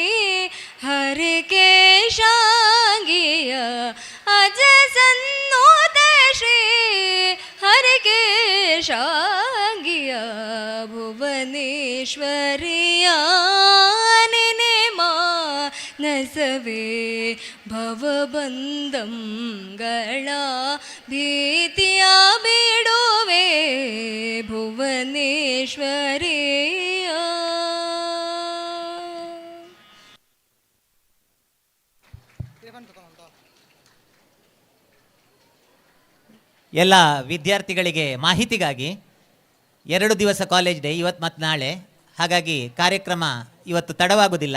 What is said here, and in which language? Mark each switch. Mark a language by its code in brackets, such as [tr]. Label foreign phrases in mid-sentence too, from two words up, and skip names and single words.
[kn] ಹರಿಕೇಶಾಂಗಿಯ ಅಜ ಸನ್ನೂತ ಶ್ರೀ ಹರಿಕೇಶಾಂಗಿಯ ಭುವನೇಶ್ವರಿಯ ನೆನೆ ಮಾನಸವೇ ಭವಬಂಧಂಗಳ ಭೀತಿಯ ಬಿಡುವೆ ಭುವನೇಶ್ವರಿಯ. ಎಲ್ಲ ವಿದ್ಯಾರ್ಥಿಗಳಿಗೆ ಮಾಹಿತಿಗಾಗಿ 2 ದಿವಸ ಕಾಲೇಜ್ ಡೇ ಇವತ್ತು ಮತ್ತು ನಾಳೆ, ಹಾಗಾಗಿ ಕಾರ್ಯಕ್ರಮ ಇವತ್ತು ತಡವಾಗುವುದಿಲ್ಲ.